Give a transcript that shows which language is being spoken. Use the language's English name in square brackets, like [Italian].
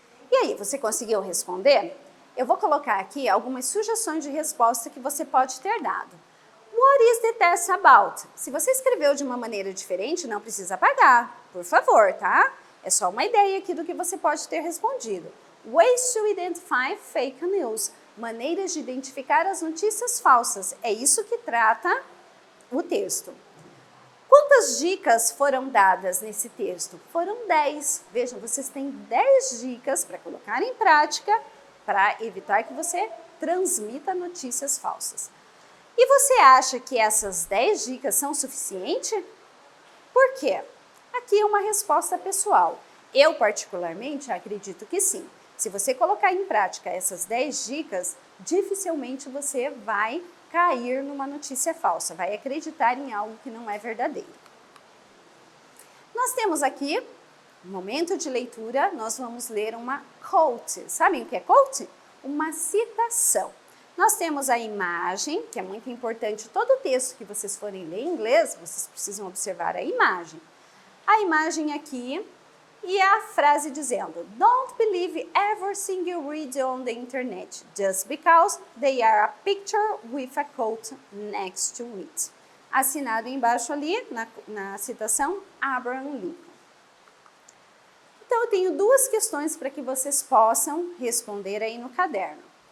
[Portuguese] E aí, você conseguiu responder? Eu vou colocar aqui algumas sugestões de resposta que você pode ter dado. [English] What is the test about? [Portuguese] Se você escreveu de uma maneira diferente, não precisa apagar, por favor, tá? É só uma ideia aqui do que você pode ter respondido. [English] Ways to identify fake news. [Portuguese] Maneiras de identificar as notícias falsas. É isso que trata o texto. Quantas dicas foram dadas nesse texto? Foram 10. Vejam, vocês têm 10 dicas para colocar em prática para evitar que você transmita notícias falsas. E você acha que essas 10 dicas são suficientes? Por quê? Aqui é uma resposta pessoal. Eu, particularmente, acredito que sim. Se você colocar em prática essas 10 dicas, dificilmente você vai cair numa notícia falsa, vai acreditar em algo que não é verdadeiro. Nós temos aqui, no momento de leitura, nós vamos ler uma quote. Sabem o que é quote? Uma citação. Nós temos a imagem, que é muito importante, todo texto que vocês forem ler em inglês, vocês precisam observar a imagem. A imagem aqui e a frase dizendo: [English] Don't believe everything you read on the internet, just because they are a picture with a quote next to it. [Portuguese] Assinado embaixo ali, na citação, Abraham Lincoln. Então, eu tenho duas questões para que vocês possam responder aí no caderno.